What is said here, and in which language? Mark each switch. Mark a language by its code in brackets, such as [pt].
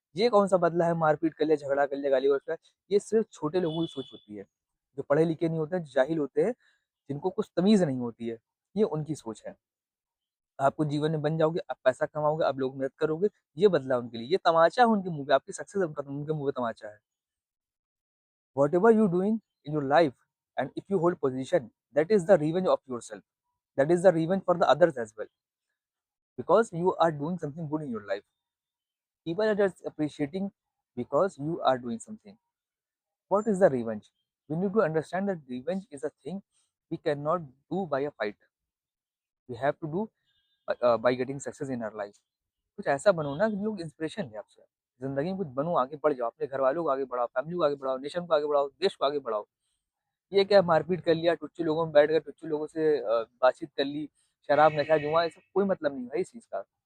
[hi] ये कौन-सा बदला है, मारपीट कर लिया, झगड़ा कर लिया, गाली-गलौज कर ये सिर्फ़ छोटे लोगों की सोच होती है। जो पढ़े-लिखे नहीं होते हैं, जाहिल होते हैं, जिनको कुछ तमीज़ नहीं होती है, ये उनकी सोच है। आप कुछ जीवन में बन जाओगे, आप पैसा कमाओगे, आप लोगों की मदद करोगे, ये बदला उनके लिए। ये तमाचा है उनके मुँह पे, आपकी सक्सेस उनके मुँह पे तमाचा है। [en] Whatever you doing in your life and if you hold position, that is the revenge of yourself. That is the revenge for the others as well. Because you are doing something good in your life. People are just appreciating because you are doing something. What is the revenge? We need to understand that revenge is a thing we cannot do by a fight. We have to do by getting success in our life. [hi] कुछ ऐसा बनो ना कि लोग inspiration लें आपसे। ज़िंदगी में कुछ बनो, आगे बढ़ जाओ, अपने घरवालों को आगे बढ़ाओ, फैमिली को आगे बढ़ाओ, नेशन को आगे बढ़ाओ, देश को आगे बढ़ाओ। ये क्या मारपीट कर लिया, टुच्चू लोगों में बैठ गए, टुच्चू लोगों से बातचीत कर ली, शराब, नशा, जुआ, ये सब कोई मतलब नहीं है इस चीज़ का।